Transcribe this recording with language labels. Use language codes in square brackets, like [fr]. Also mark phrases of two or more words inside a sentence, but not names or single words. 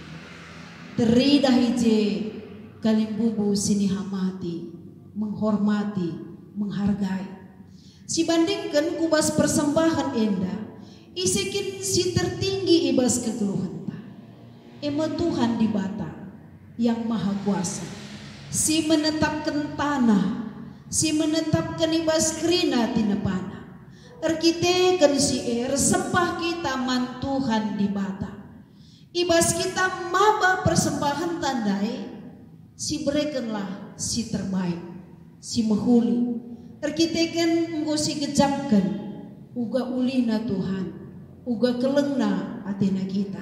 [btx] Teridah ije kalimbubu sini hamati, menghormati, menghargai. Si bandingkan kubas persembahan enda, isikin si tertinggi ibas kegeluhan ema Tuhan di bata [id] yang maha kuasa. [btx] Si menetapkan tanah, si menetapkan ibas kerina tinepana. Erkitekan si sembah kita man Tuhan di bata. Ibas kita maba persembahan tandai, si berikanlah si terbaik, si mahuli. Erkitekan engkau si kejapkan, uga ulina Tuhan, uga kelengna Athena kita.